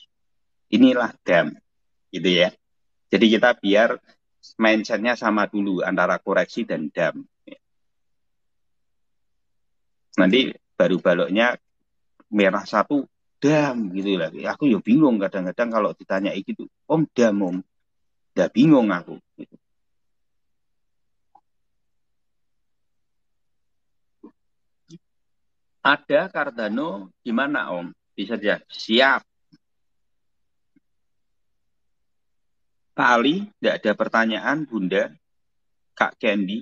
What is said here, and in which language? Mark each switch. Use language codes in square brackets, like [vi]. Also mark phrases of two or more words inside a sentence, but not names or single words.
[id] Inilah dam. Gitu ya. Jadi kita biar mindsetnya sama dulu antara koreksi dan dam. Nanti baru baloknya merah satu, dam gitu lah. Aku ya bingung kadang-kadang kalau ditanya gitu. Om dam Om. Udah bingung aku. Ada Cardano gimana Om? Bisa aja. Siap. Pak Ali, tidak ada pertanyaan Bunda, Kak Candy.